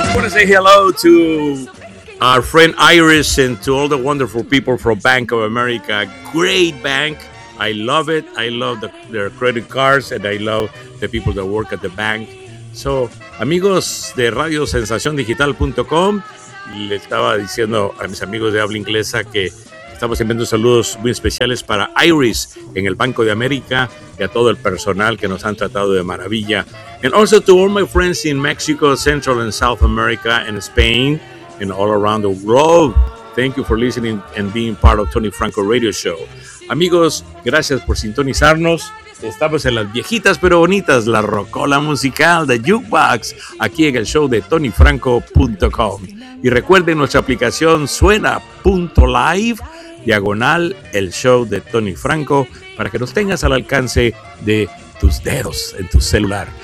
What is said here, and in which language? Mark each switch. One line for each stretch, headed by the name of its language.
English: say hello to our friend Iris and to all the wonderful people from Bank of America. Great bank. I love it. I love their credit cards, and I love the people that work at the bank.
Spanish: So, amigos de RadioSensacionDigital.com, le estaba diciendo a mis amigos de habla inglesa que estamos enviando saludos muy especiales para Iris en el Banco de América y a todo el personal que nos han tratado de maravilla.
English: And also to all my friends in Mexico, Central and South America, and Spain, and all around the world. Thank you for listening and being part of Tony Franco Radio Show.
Spanish: Amigos, gracias por sintonizarnos. Estamos en las viejitas pero bonitas, la rocola musical de Jukebox, aquí en el show de TonyFranco.com. Y recuerden nuestra aplicación suena.live, / el show de Tony Franco, para que nos tengas al alcance de tus dedos en tu celular.